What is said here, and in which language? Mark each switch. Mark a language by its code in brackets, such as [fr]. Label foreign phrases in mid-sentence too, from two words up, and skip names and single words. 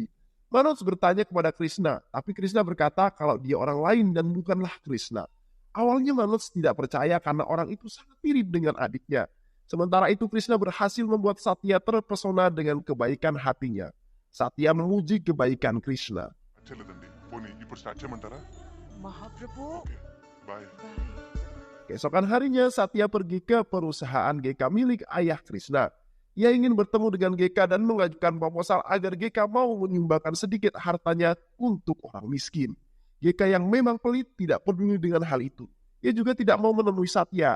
[id] Manoj bertanya kepada Krishna, tapi Krishna berkata kalau dia orang lain dan bukanlah Krishna. Awalnya Manoj tidak percaya karena orang itu sangat mirip dengan adiknya. Sementara itu Krishna berhasil membuat Satya terpesona dengan kebaikan hatinya. Satya memuji kebaikan Krishna. [te] చెల్లదండి పోనీ ఇప్పుడు స్టార్ట్ చేయమంటారా మహాప్రభు బాయ్ [id] Keesokan harinya Satya pergi ke perusahaan Geka milik ayah Krishna. Ia ingin bertemu dengan Geka dan mengajukan proposal agar Geka mau menyumbangkan sedikit hartanya untuk orang miskin. Geka yang memang pelit tidak peduli dengan hal itu. Ia juga tidak mau menemui Satya.